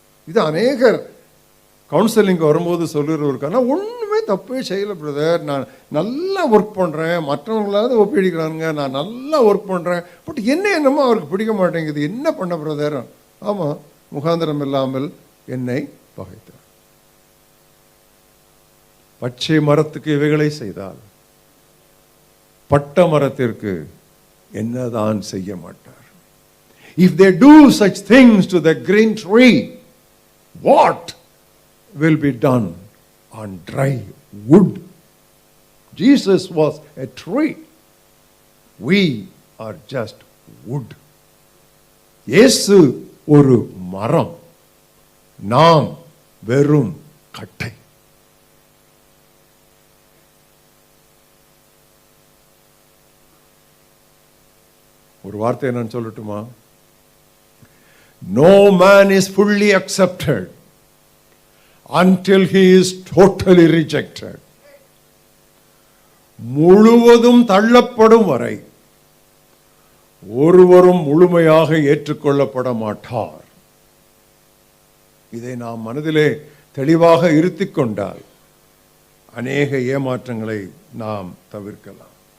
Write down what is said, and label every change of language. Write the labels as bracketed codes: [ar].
[ta] இது அநேகர் கவுன்சிலிங் வரும்போது சொல்லுறவருக்கான ஒன்றுமே தப்பே செய்யலை பிரதர், நான் நல்லா ஒர்க் பண்ணுறேன், மற்றவங்களாவது ஒப்பிடிக்கிறாங்க, நான் நல்லா ஒர்க் பண்ணுறேன், பட் என்னமோ அவருக்கு பிடிக்க மாட்டேங்குது, என்ன பண்ண பிரதர்? ஆமாம், முகாந்திரம் இல்லாமல் என்னை பகைத்தார். பச்சை மரத்துக்கு இவைகளை செய்தால் பட்ட மரத்திற்கு என்னதான் செய்ய மாட்டார்? [en] If they do such things to the green tree, what will be done on dry wood? Jesus was a tree. We are just wood. [ta] இயேசு ஒரு மரம், நாம் வெறும் கட்டை. ஒரு வார்த்தை நான் சொல்லட்டுமா? [en] No man is fully accepted until he is totally rejected. [ta] முழுவதும் தள்ளப்படும் வரை ஒருவரும் முழுமையாக ஏற்றுக்கொள்ளப்பட மாட்டார். இதை நாம் மனதிலே தெளிவாக இருத்திக் கொண்டால் அநேக ஏமாற்றங்களை நாம் தவிர்க்கலாம்.